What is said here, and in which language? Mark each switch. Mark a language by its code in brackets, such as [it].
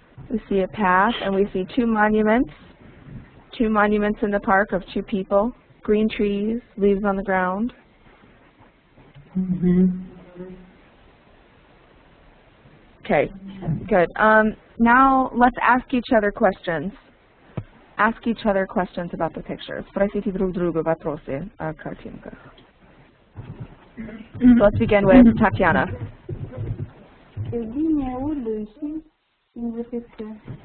[en] We see a path, and we see two monuments in the park of two people, green trees, leaves on the ground. Okay, good. Now let's ask each other questions. Ask each other questions about the pictures. [ru] Спросите друг друга вопросы о картинках. [en] Let's begin with Tatiana. Evgenia, what do you see in the picture?